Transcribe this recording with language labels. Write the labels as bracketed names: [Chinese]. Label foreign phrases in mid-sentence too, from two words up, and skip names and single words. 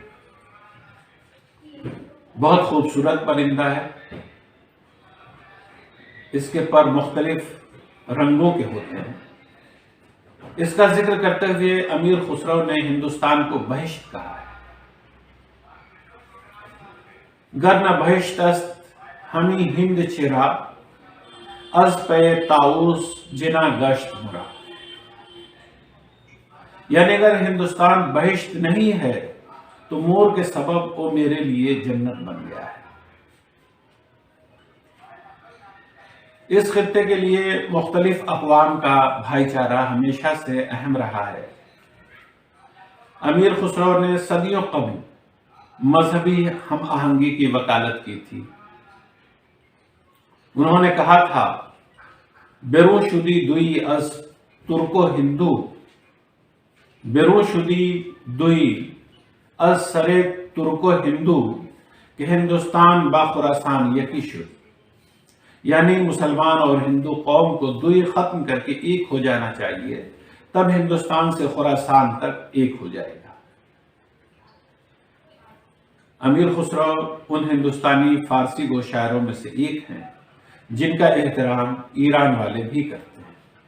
[Urdu] بہت خوبصورت پرندہ ہے، اس کے پر مختلف رنگوں کے ہوتے ہیں۔ اس کا ذکر کرتے ہوئے امیر خسرو نے ہندوستان کو بہشت کہا ہے۔ [Persian] گر نہ بہشت است ہمی ہند چرا، از پے طاؤس جنا گشت مرا۔ [Urdu] یعنی اگر ہندوستان بہشت نہیں ہے تو مور کے سبب وہ میرے لیے جنت بن گیا ہے۔ اس خطے کے لیے مختلف اقوام کا بھائی چارہ ہمیشہ سے اہم رہا ہے۔ امیر خسرو نے صدیوں قبل مذہبی ہم آہنگی کی وکالت کی تھی۔ انہوں نے کہا تھا: [Persian] بیرون شدی دوئی از ترک و ہندو، بیرون شدی دوئی از سر ترک و ہندو، کہ ہندوستان با خراسان یکی شد۔ [Urdu] یعنی مسلمان اور ہندو قوم کو دوئی ختم کر کے ایک ہو جانا چاہیے، تب ہندوستان سے خراسان تک ایک ہو جائے گا۔ امیر خسرو ان ہندوستانی فارسی گو شاعروں میں سے ایک ہیں جن کا احترام ایران والے بھی کرتے ہیں۔